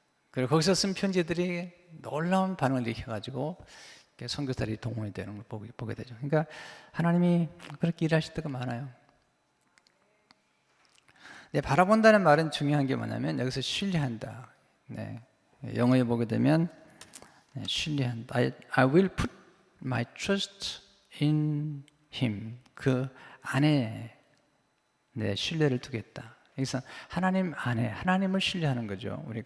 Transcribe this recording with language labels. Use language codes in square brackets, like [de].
[ko] 그리고 거기서 쓴 편지들이 놀라운 반응을 일으켜가지고 선교사들이 동원이 되는 걸 보게 되죠. 그러니까 하나님이 그렇게 일하실 때가 많아요. 네, 바라본다는 말은 중요한 게 뭐냐면 여기서 신뢰한다. 네, 영어에 보게 되면 신뢰한다. [en] I will put my trust in him. [ko] 그 안에 내 신뢰를 두겠다. 여기서 하나님 안에 하나님을 신뢰하는 거죠.